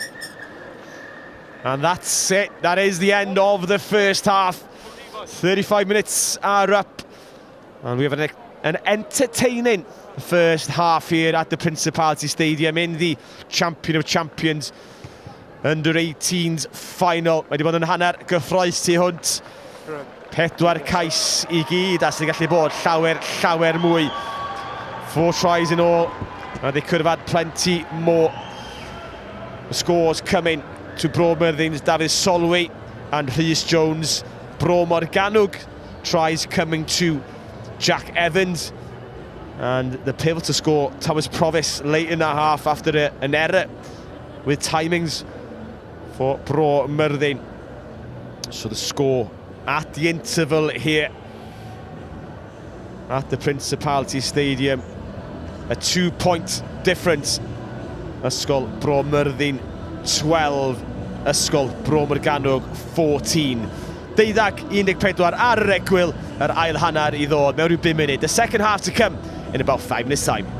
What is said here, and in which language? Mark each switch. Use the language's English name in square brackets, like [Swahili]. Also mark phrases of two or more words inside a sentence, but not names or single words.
[English] And that's it. That is the end of the first half. 35 minutes are up. And we have an entertaining first half here at the Principality Stadium in the Champion of Champions under-18s final. [Welsh] Mae 'di bod yn hanner gyffroes tu hwnt. 4 cais I gyd, a sy'n gallu bod llawer mwy. [English] 4 tries in all, and they could have had plenty more. The scores coming to Myrddin's David Solway and Rhys Jones. Morgannwg tries coming to Jack Evans, and the pivotal score, Thomas Provis, late in the half after an error with timings for Myrddin. So the score at the interval here at the Principality Stadium, a 2-point difference. [Welsh] Ysgol Myrddin 12, Ysgol Morgannwg 14. 12-14 ar yr egwyl, yr ail hanner I ddod mewn rhyw 5 munud. [English] The second half to come in about 5 minutes time.